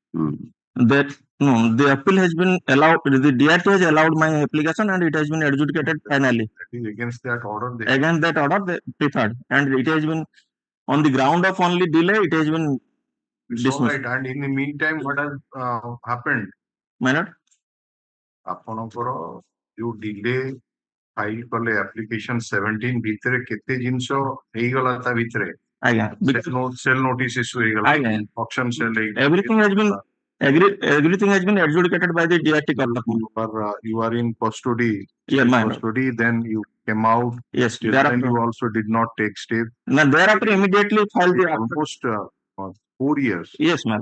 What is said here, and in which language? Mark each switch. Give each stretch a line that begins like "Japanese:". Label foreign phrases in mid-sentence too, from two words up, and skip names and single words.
English: the appeal has been allowed. The DRT has allowed my application and it has been adjudicated finally. I think against that order, they Preferred, and it has been on the ground of only delay. It has been it's all dismissed. right. And in the meantime, what has happened? My lord,
Odia: ଆପଣଙ୍କର ଯୋଉ
English: delay file
Odia: କଲେ ଆପ୍ଲିକେସନ 17 ଭିତରେ କେତେ ଜିନିଷ ହେଇଗଲା ତା ଭିତରେ ଆଜ୍ଞା,
English: sale notice issue
Odia: ହେଇଗଲା ଆଜ୍ଞା,
English: auction sale everything has been adjudicated by the DRT Kolkata. you are in custody. Yeah, my lord. Custody, then you came out. Yes, Till then you also did not take step. Now thereafter immediately filed the Almost 4 years. Yes, ma'am.